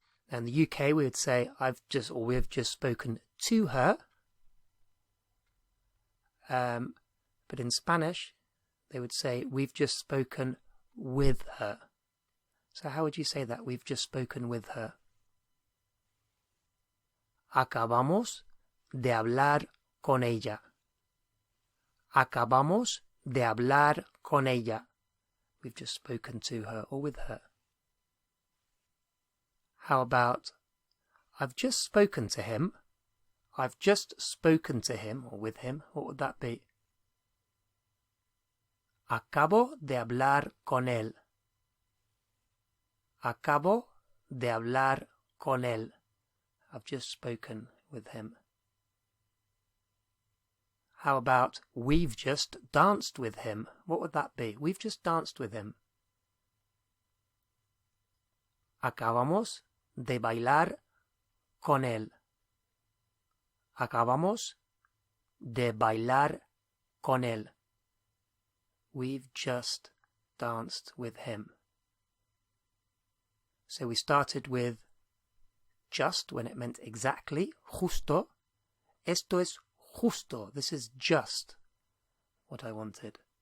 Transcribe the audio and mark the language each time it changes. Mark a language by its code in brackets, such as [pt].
[en] In the UK we would say we've just spoken to her. But in Spanish they would say we've just spoken with her. So how would you say that? We've just spoken with her. [es] Acabamos de hablar con ella. Acabamos de hablar con ella. [en] We've just spoken to her or with her. How about I've just spoken to him. I've just spoken to him or with him. What would that be? [es] Acabo de hablar con él. Acabo de hablar con él. [en] I've just spoken with him. How about we've just danced with him? What would that be? We've just danced with him. [es] Acabamos de bailar con él. Acabamos de bailar con él. [en] We've just danced with him. So we started with just when it meant exactly, justo. [es] Esto es justo. [en] This is just what I wanted.